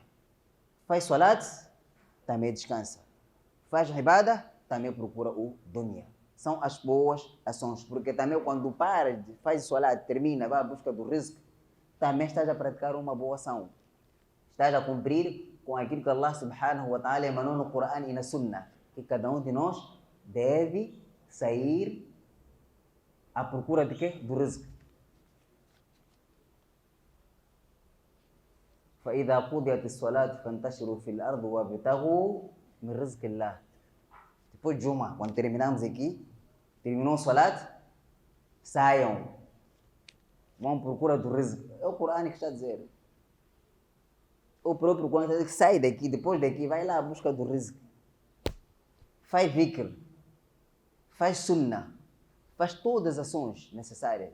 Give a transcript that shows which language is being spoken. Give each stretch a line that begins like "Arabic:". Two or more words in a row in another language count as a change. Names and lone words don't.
Portuguese: Faz salat, também descansa. Faz ibadah, também procura o dunya. São as boas ações, porque também quando para, faz salat, termina, vai à busca do rizq, também estás a praticar uma boa ação. Estás a cumprir com aquilo que
Arabic: الله سبحانه وتعالى
Portuguese: emanou no Coran e na Sunnah, que cada um de nós deve sair à procura de quê? Do rizq.
Arabic: فإذا قضيت الصلاة فانتشروا في الأرض وابتغوا من رزق الله.
Portuguese: Depois de Juma, quando terminamos aqui, terminou o salat, saiam, vão à procura do rizq. É o Coran que está a dizer. O próprio Coran está a dizer que sai daqui, depois daqui, vai lá à busca do rizq. Faz dhikr, faz sunnah, faz todas as ações necessárias.